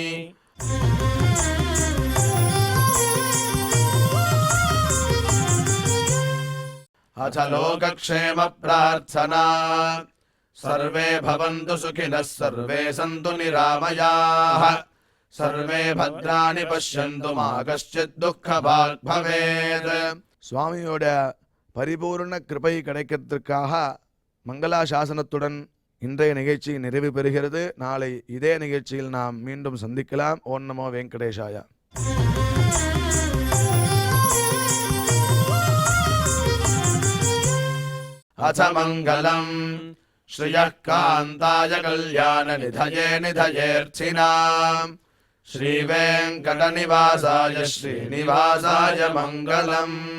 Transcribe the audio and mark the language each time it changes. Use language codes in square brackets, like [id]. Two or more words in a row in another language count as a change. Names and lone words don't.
[sa] अथ लोकक्षेम प्रार्थना सर्वे भवन्तु सुखिनः सर्वे सन्तु निरामयाः सर्वे भद्राणि पश्यन्तु मा कश्चित् दुःखभाग् भवेत्. [ta] சுவாமியோட பரிபூர்ண கிருபை கிடைக்கிறதுக்காக மங்களாசாசனத்துடன் இன்றைய நிகழ்ச்சி நிறைவு பெறுகிறது. நாளை இதே நிகழ்ச்சியில் நாம் மீண்டும் சந்திக்கலாம். [sa] ॐ नमो वेङ्कटेशाय. अथ मङ्गलम् श्रियः कान्ताय कल्याणनिधये निधयेऽर्थिनाम् श्रीवेङ्कटनिवासाय श्रीनिवासाय मङ्गलम्.